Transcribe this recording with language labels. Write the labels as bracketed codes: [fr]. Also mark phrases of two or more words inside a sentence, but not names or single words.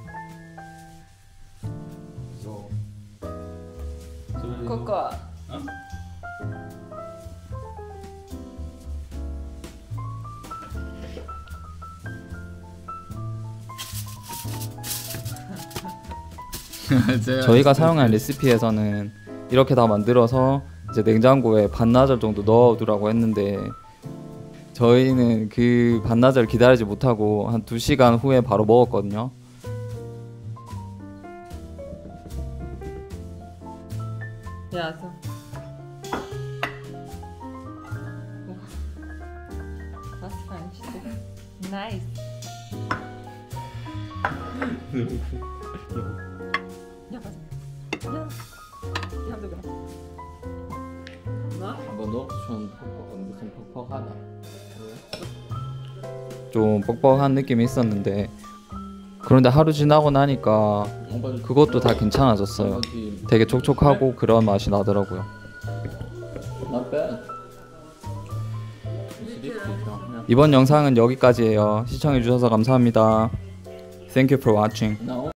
[de] So. Coco. [ko] 저희가 사용한 레시피에서는 이렇게 다 만들어서 이제 냉장고에 반나절 정도 넣어두라고 했는데 저희는 그 반나절 기다리지 못하고 한 2시간 후에 바로 먹었거든요. [de] Ja, so. Was für ein Stück. Nice. Ja, was? Ja. Die haben so gemacht. Na? Aber noch schon [ko] 무슨 퍽퍽하다. 좀 뻑뻑한 느낌이 있었는데 그런데 하루 지나고 나니까 그것도 다 괜찮아졌어요. 되게 촉촉하고 그런 맛이 나더라고요. 이번 영상은 여기까지예요. 시청해주셔서 감사합니다. [en] Thank you for watching.